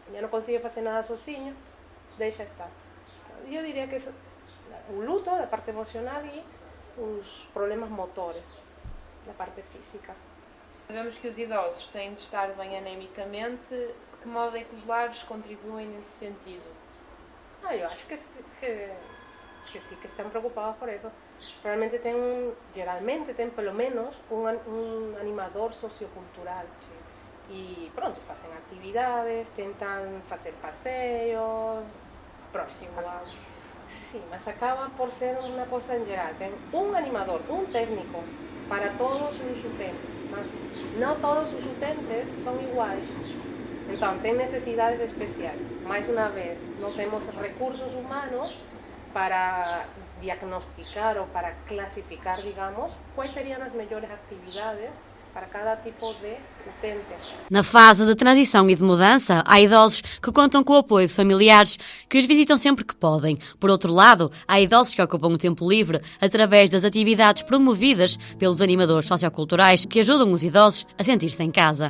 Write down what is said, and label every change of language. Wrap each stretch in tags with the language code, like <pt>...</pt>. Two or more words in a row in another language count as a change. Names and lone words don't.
<pt>Já não consegue fazer nada sozinho, deixa estar. Eu diria que o luto da parte emocional e os problemas motores da parte física. Sabemos que os idosos têm de estar bem anemicamente. De que modo é que os lares contribuem nesse sentido?</pt> <gl>Eu acho que sí que están preocupados por eso. Realmente geralmente ten</gl> <pt>pelo menos</pt> <gl>un animador sociocultural. E pronto, facen actividades, tentan facer paseos próximos. Sí, mas acaba por ser unha cosa en geral. Ten un animador, un técnico para todos os utentes, mas non todos os utentes son iguais. Entón, ten necesidades especiais. Mais unha vez, non temos recursos humanos para diagnosticar ou para clasificar, digamos,</gl> <pt>quais seriam</pt> <gl>as mellores actividades para cada tipo de utente.</gl> <pt>Na fase de transição e de mudança, há idosos que contam com o apoio de familiares que os visitam sempre que podem. Por outro lado, há idosos que ocupam o tempo livre através das atividades promovidas pelos animadores socioculturais que ajudam os idosos a sentir-se em casa.</pt>